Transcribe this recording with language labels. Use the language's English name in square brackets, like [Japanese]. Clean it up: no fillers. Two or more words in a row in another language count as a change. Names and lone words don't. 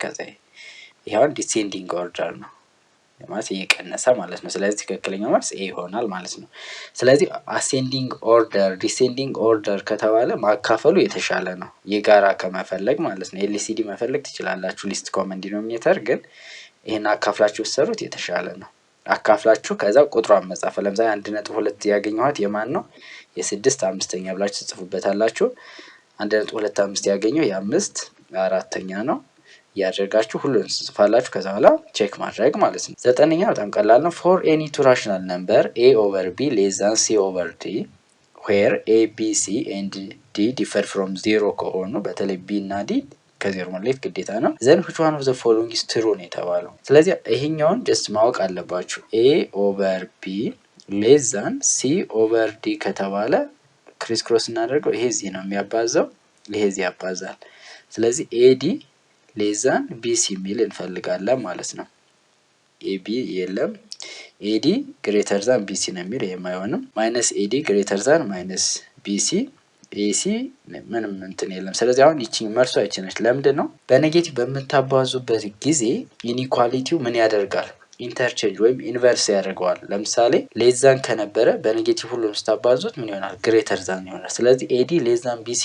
[Amharic] ይሄ አሁን [English] descending order [Amharic] ነው ማለት እየቀነሰ ማለት ነው። ስለዚህ ትክክለኛው መልስ ኤ ይሆናል ማለት ነው። ስለዚህ [English] ascending order descending order [Amharic] ከተባለ ማካፈሉ የተሻለ ነው የጋራ ከመፈለግ ማለት ነው። ኤልሲዲ መፈለግ ትችላላችሁ [English] least common denominator፣ [Amharic] ግን ይሄን አካፍላችሁ ወሰሩት የተሻለ ነው። አካፍላችሁ ከዛ ቁጥሯን መጻፍ። ለምሳሌ 1.2 ያገኘኋት የማን ነው የ6/5ኛ ብላችሁ ትጽፉበታላችሁ። 1.25 ያገኘው የ5/4ኛ ነው ያደርጋችሁ ሁሉን ጽፋላችሁ። ከዛ በኋላ ቼክ ማድረግ ማለት ነው። 9ኛ በጣም ቀላል ነው። [English] for any two rational number a over b less than c over d where a b c and d differ from 0 [Amharic] ከሆኑ በተለይ b እና d ከዜሮ መለየት ግዴታ ነው። [English] then which one of the following is true [Amharic] ነው የተባለው። ስለዚህ ይሄኛውን ጀስት ማወቅ አለባችሁ። [English] a over b less than c over d [Amharic] ከተባለ [English] criss cross [Amharic] እናደርገው። ይሄ እዚህ ነው የሚያባዛው፣ ይሄ እዚህ ያባዛል። ስለዚህ [English] ad less than bc [Amharic] ሚል እንፈልጋለን ማለት ነው። ኤቢ የለም [English] AD greater than BC [Amharic] ነው የሚል ይሄም አይሆንም። [English] minus AD greater than minus BC AC [Amharic] ምንም እንትን የለም። ስለዚህ አሁን ይቺ መልሷ ይቺ ነች። ለምንድን ነው በኔጌቲቭ በምታባዙበት ጊዜ ኢኒኳሊቲው ምን ያደርጋል ኢንተርቼንጅ ወይም ኢንቨርስ ያደርገዋል። ለምሳሌ ሌዛን ከነበረ በኔጌቲቭ ሁሉም ስታባዙት ምን ይሆናል [English] greater than [Amharic] ይሆናል። ስለዚህ [English] AD less than BC